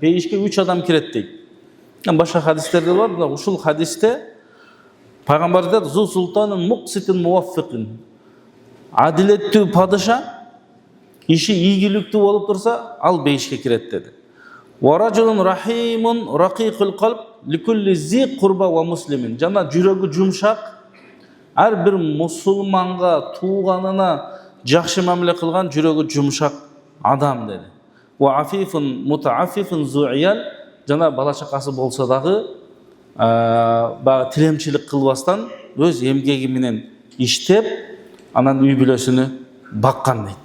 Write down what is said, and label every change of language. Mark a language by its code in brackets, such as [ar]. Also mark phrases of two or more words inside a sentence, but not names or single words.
[ky] Бейишке 3 адам кирет дейт. Башка хадистерде бар, ушул хадисте Пайгамбар айтат: [ar] "ذو سلطان مقسط موفق". [ky] Адилеттүү падыша иши ийгиликтүү болуп турса, ал бейишке кирет деди. [ar] "ورجل رحيم رقيق القلب لكل ذي قربى ومسلم". [ky] Жана жүрөгү жумшак, ар бир мусулманга, тууганына жакшы мамиле кылган жүрөгү жумшак адам деди. [ar] "وعفيف متعفف ذو عيال". [ky] Жана бала чакасы болсо дагы тилемчилик кылбастан өз эмгеги менен иштеп, анан үй бүлөсүнү баккан дейт.